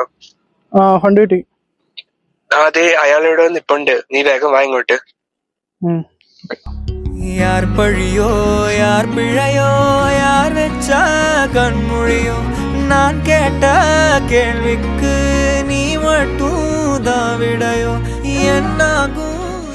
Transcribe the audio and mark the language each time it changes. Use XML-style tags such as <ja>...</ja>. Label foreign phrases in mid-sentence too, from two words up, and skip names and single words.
<ml>ഫണ്ട് കിട്ടി. അതെ, അയാളിവിടെ നിപ്പുണ്ട്, നീ വേഗം വാ ഇങ്ങോട്ട്.</ml> <ta>யார் பழியோ யார் பிழையோ யார் வெச்ச கண்மொழியோ நான் கேட்ட கேள்விக்கு நீ மட்டும் தான் விடையோ என்னாகும்</ta>